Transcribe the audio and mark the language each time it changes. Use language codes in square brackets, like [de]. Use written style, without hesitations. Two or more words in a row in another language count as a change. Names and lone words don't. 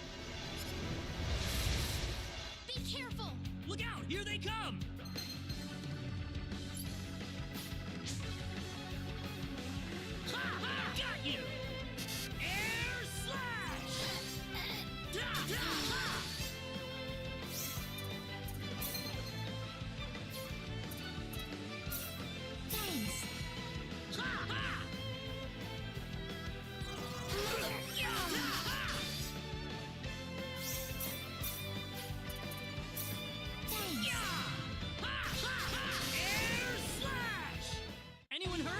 [en] Be careful! Look out! Here they come! Ha ha! Got you! Air slash! Da, da, ha! Thanks. Ha ha! Ya, da, ha! Thanks. Ya! Ha ha ha! Air slash! Anyone hurt?